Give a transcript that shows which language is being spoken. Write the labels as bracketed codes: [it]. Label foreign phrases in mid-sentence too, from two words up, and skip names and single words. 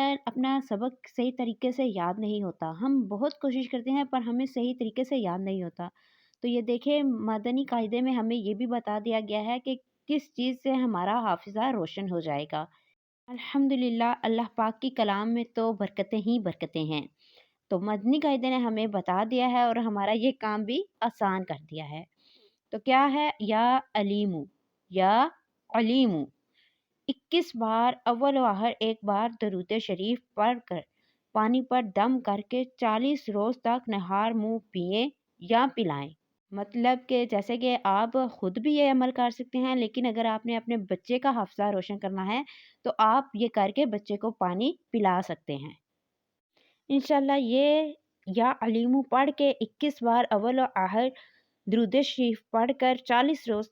[ur] اپنا سبق صحیح طریقے سے یاد نہیں ہوتا ہم بہت کوشش کرتے ہیں پر ہمیں صحیح طریقے سے یاد نہیں ہوتا تو یہ دیکھیں مدنی قاعدے میں ہمیں یہ بھی بتا دیا گیا ہے کہ کس چیز سے ہمارا حافظہ روشن ہو جائے گا الحمدللہ اللہ پاک کی کلام میں تو برکتیں ہی برکتیں ہیں تو مدنی قاعدے نے ہمیں بتا دیا ہے اور ہمارا یہ کام بھی آسان کر دیا ہے تو کیا ہے [ar] یا علیمو یا علیمو [ur] 21 بار اول و آخر ایک بار درود شریف پڑھ کر پانی پر دم کر کے 40 روز تک نہار منہ پئیں یا پلائیں مطلب کہ جیسے کہ آپ خود بھی یہ عمل کر سکتے ہیں لیکن اگر آپ نے اپنے بچے کا حافظہ روشن کرنا ہے تو آپ یہ کر کے بچے کو پانی پلا سکتے ہیں انشاءاللہ یہ [ar] یا علیمو [ur] پڑھ کے 21 بار اول و آخر درود شریف پڑھ کر 40 روز